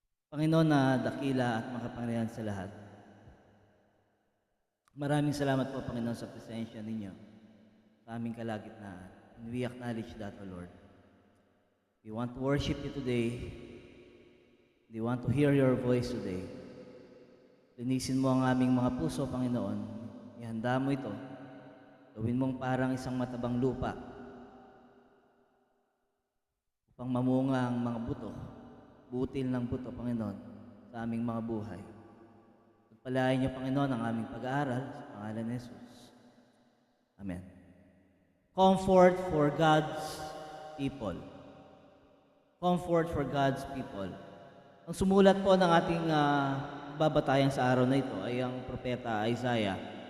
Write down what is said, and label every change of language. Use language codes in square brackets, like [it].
[tl] Panginoon na dakila at makapangyarihan sa lahat. Maraming salamat po, Panginoon, sa presensya ninyo sa aming kalagitnaan. [en] And we acknowledge that, O Lord. We want to worship you today. They want to hear your voice today. [tl] Linisin mo ang aming mga puso, Panginoon. Ihanda mo ito. Gawin mong parang isang matabang lupa upang mamunga ang mga buto, butil ng buto, Panginoon, sa aming mga buhay. Pagpalain niyo, Panginoon, ang aming pag-aaral sa pangalan ni Jesus. Amen. [en] Comfort for God's people. Comfort for God's people. [tl] Ang sumulat po ng ating babatayan sa araw na ito ay ang propeta Isaiah.